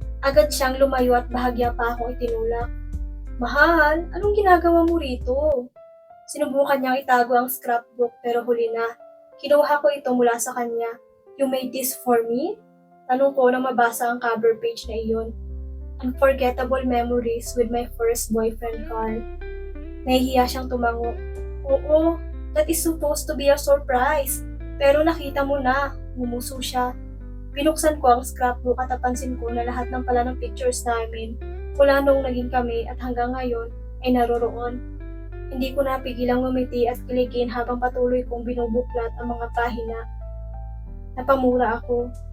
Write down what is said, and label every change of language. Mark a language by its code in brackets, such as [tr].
[tl] Agad siyang lumayo at bahagya pa akong itinulak. Mahal, anong ginagawa mo rito? Sinubukan niyang itago ang scrapbook pero huli na. Kinuha ko ito mula sa kanya. [en] You made this for me? [tl] Tanong ko nang mabasa ang cover page na iyon. [en] Unforgettable memories with my first boyfriend, Carl. [tl] Nahihiya siyang tumango. Oo, [en] that is supposed to be a surprise. [tl] Pero nakita mo na, ngumuso siya. Binuksan ko ang scrapbook at napansin ko na lahat ng pala ng pictures namin mula noong naging kami at hanggang ngayon ay naroroon. Hindi ko napigilang ngumiti at kiligin habang patuloy kong binubuklat ang mga pahina. Napamura ako.